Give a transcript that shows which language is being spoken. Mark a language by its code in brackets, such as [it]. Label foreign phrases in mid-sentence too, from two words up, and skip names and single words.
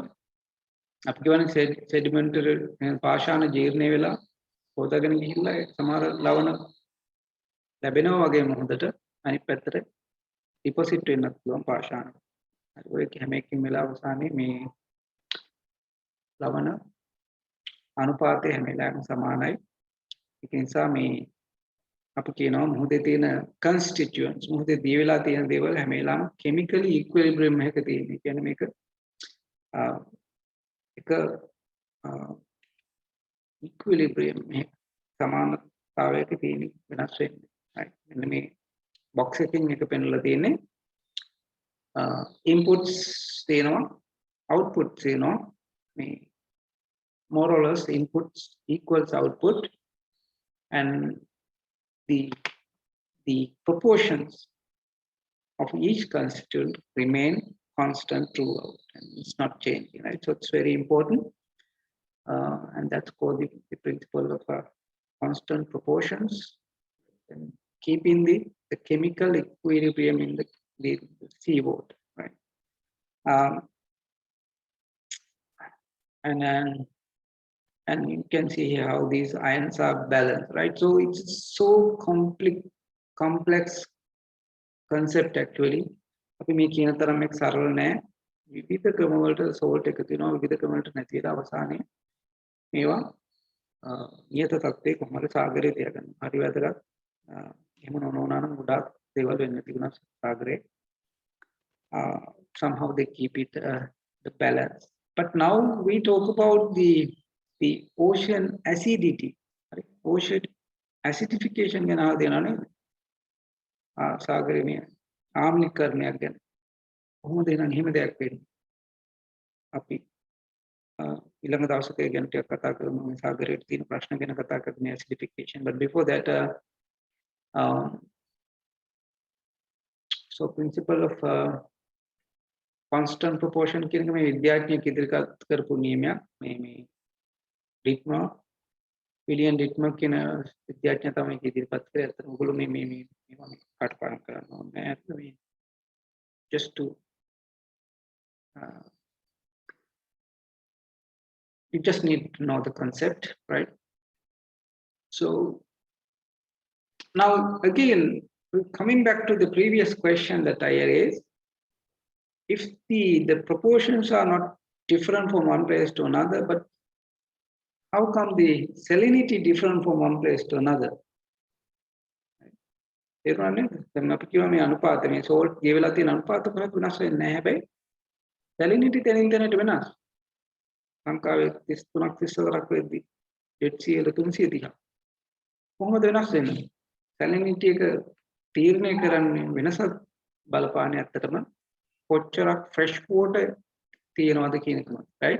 [si] අපි කියවනේ සෙඩිමෙන්ටරි පාෂාණ ජීර්ණය වෙලා පොදගෙන ගිහිල්ලා සමහර ලවණ ලැබෙනවා වගේ මුහුදට අනිත් පැත්තට ඩිපොසිට් වෙන්නත් පුළුවන් පාෂාණ. හරි ඔය හැම එකකින් වෙලා අවසානයේ මේ ලවණ අනුපාතය හැම වෙලාවෙම සමානයි. ඒක නිසා මේ අපි කියනවා මුහුදේ තියෙන constituents මුහුදේ දී වෙලා තියෙන දේවල් හැම වෙලාවෙම [en] chemically equilibrium [si] එකක තියෙන. ඒ කියන්නේ මේක එක equilibrium එක සමානතාවයක තියෙන වෙනස් වෙන්නේ. [en] right [si] මෙන්න මේ box එකකින් එක පෙන්වලා තියෙන්නේ inputs තියෙනවා outputs තියෙනවා මේ [en] more or less inputs equals output and the proportions of each constituent remain constant throughout and it's not changing, right? So it's very important and that's called the principle of constant proportions and keeping the chemical equilibrium in the seawater, right? And you can see here how these ions are balanced, right? So it's so complex concept actually. [si] අපි මේ කියන තරම් එක් සරල නෑ. විවිධ ක්‍රම වලට salt එකතු වෙනවා, විවිධ ක්‍රම වලට නැති වෙලා අවසානයේ මේවා නියත තත්ත්වයේ කොහොමද සාගරේ තියාගන්න. හරි වැදගත්. එහෙම නොවුනා නම් ගොඩාක් දේවල් වෙන්න තිබුණා සාගරේ. [en] Somehow they keep it the balance. But now we talk about the ocean acidity, right? Ocean acidification [si] ගැන ආව දෙනවා නේද? සාගරේ මේ ආම්ලීකරණයක් ගැන. කොහොමද එහෙනම් එහෙම දෙයක් වෙන්නේ? අපි ඊළඟ දවසක ගැන ටිකක් කතා කරමු මේ සාගරයට තියෙන ප්‍රශ්න ගැන කතා කරමු මේ acidification. [en] But before that so principle of constant proportion [si] කියන එක මේ විද්‍යාඥයෙක් ඉදිරිපත් කරපු නියමයක්. මේ ඩිට්මර් විලියම් ඩිට්මර් කියන විද්‍යාඥයා තමයි මේක ඉදිරිපත් කරේ. අතන ඔයගොල්ලෝ මේ පාඩම් කරන්න ඕනේ. [en] මේ just to you just need to know the concept, right? So now again, coming back to the previous question that I raised, if the proportions are not different from one place to another, but how come the salinity different from one place to another? [si] ඒකනේ දැන් අපි කියවා මේ අනුපාත මේ salt ගෙවලා තියෙන අනුපාත කොහොමද වෙනස් වෙන්නේ නැහැ හැබැයි salinity තැනින් තැනට වෙනස්. ලංකාවේ 33ක් 34ක් වෙද්දි Dead Sea වල 330ක්. කොහොමද වෙනස් වෙන්නේ? salinity එක තීරණය කරන්නේ වෙනසක් බලපාන්නේ ඇත්තටම කොච්චරක් [en] fresh water [si] තියෙනවද කියන එකම, right?